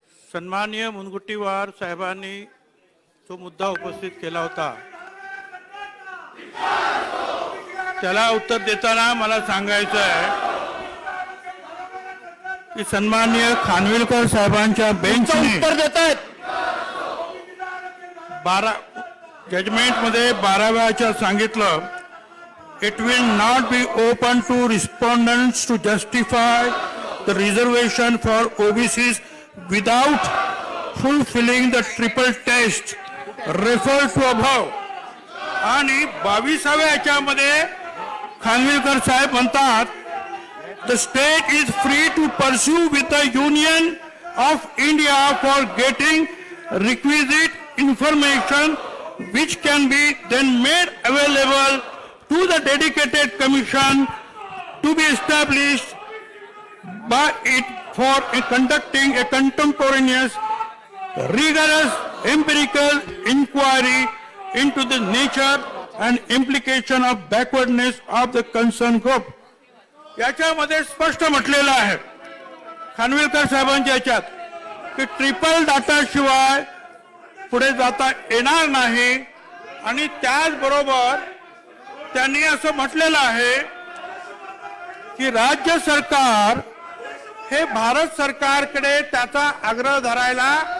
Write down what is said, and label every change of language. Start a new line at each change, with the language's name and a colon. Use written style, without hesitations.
Marathi: सन्माननीय मुनगंटीवार साहेबांनी जो मुद्दा उपस्थित केला होता त्याला उत्तर देताना मला सांगायचं आहे की सन्माननीय खानविलकर साहेबांच्या बेंचने उत्तर देत आहेत 12 जजमेंट मध्ये 12 वेळाच्या सांगितलं
English: It will not be open to respondents to justify the reservation for OBCs without fulfilling the triple test referred to above.
Marathi: आणि 22व्या याच्यामध्ये खानविलकर साहेब म्हणतात
English: The state is free to pursue with the Union of India for getting requisite information which can be then made available to the dedicated commission to be established by it for conducting a contemporaneous, rigorous empirical inquiry into the nature and implication of backwardness of the concerned group.
Marathi: याच्यामध्ये स्पष्ट म्हटलेलं आहे खानविलकर साहेबांच्या याच्यात की triple data शिवाय पुढे जाता येणार नाही आणि त्याचबरोबर त्यांनी असं म्हटलेलं आहे की राज्य सरकार हे भारत सरकारकडे त्याचा आग्रह धरायला